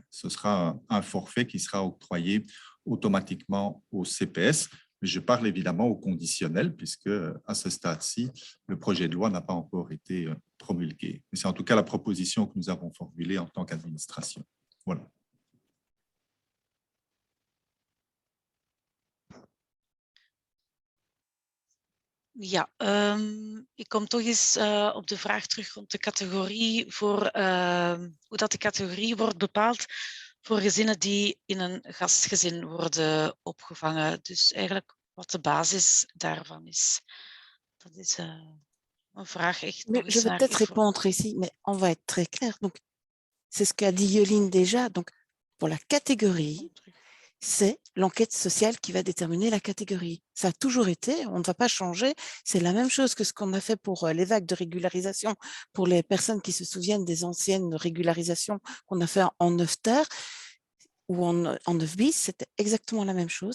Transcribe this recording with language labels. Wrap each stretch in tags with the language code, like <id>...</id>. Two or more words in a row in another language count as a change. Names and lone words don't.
<fr>Ce sera un forfait qui sera octroyé automatiquement au CPS. Je parle évidemment au conditionnel, puisque à ce stade-ci, le projet de loi n'a pas encore été promulgué. Mais c'est en tout cas la proposition que nous avons formulée en tant qu'administration. Voilà.</fr> <nl>Ja, ik kom toch eens op de vraag terug rond de categorie voor hoe dat de categorie wordt bepaald voor gezinnen die in een gastgezin worden opgevangen. Dus eigenlijk wat de basis daarvan is. Dat is een vraag echt.</nl> <fr>Je vais peut-être répondre ici, mais on va être très clair. Donc, c'est ce qu'a dit Yoline déjà. Donc, pour la catégorie, c'est l'enquête sociale qui va déterminer la catégorie. Ça a toujours été, on ne va pas changer. C'est la même chose que ce qu'on a fait pour les vagues de régularisation, pour les personnes qui se souviennent des anciennes régularisations qu'on a fait en 9 terres ou en 9 bis, c'était exactement la même chose.</fr>